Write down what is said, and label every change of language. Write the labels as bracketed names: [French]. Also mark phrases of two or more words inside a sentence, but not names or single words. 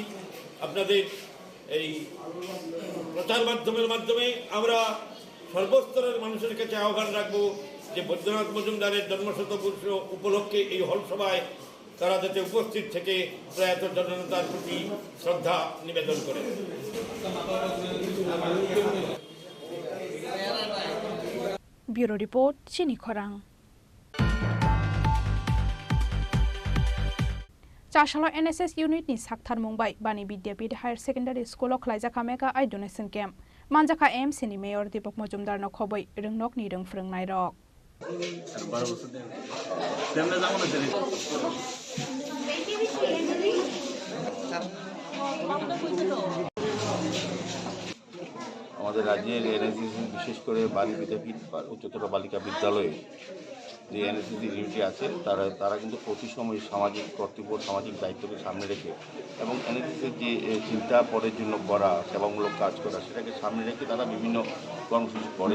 [Bangla] আপনাদের এই প্রচার মাধ্যমে আমরা সর্বস্তরের মানুষের কাছে আহ্বান রাখবো যে বৈদ্যনাথ মজুমদারের জন্মশতবর্ষ উপলক্ষে এই হল সভায় তারা যাতে উপস্থিত থেকে প্রয়াত জননেতার প্রতি শ্রদ্ধা নিবেদন করেন। [English] bureau report চিনি খরাং। [Kok Borok] चाशाला एनएसएस यूनिट नि साकथार मुंबाई बानी विद्यापीठ [English] higher secondary school [Kok Borok] खलाइजाखा [English] mega eye donation camp [Kok Borok] मानजाखा एमसी नि मेयर दीपक मजुमदार न खबै रोंनक नि रों फोरोंनाय रक [Bangla] আমাদের রাজ্যের এনএসএস বিশেষ করে বালি বিদ্যাপীঠ উচ্চতর বালিকা বিদ্যালয়ে যে এনএসএস ইউনিটি আছে তারা কিন্তু প্রতি সময় সামাজিক কর্তব্য সামাজিক দায়িত্বকে সামনে রেখে এবং এনএসএসের যে চিন্তা পরের জন্য করা সেবামূলক কাজ করা সেটাকে সামনে রেখে তারা বিভিন্ন কর্মসূচি করে।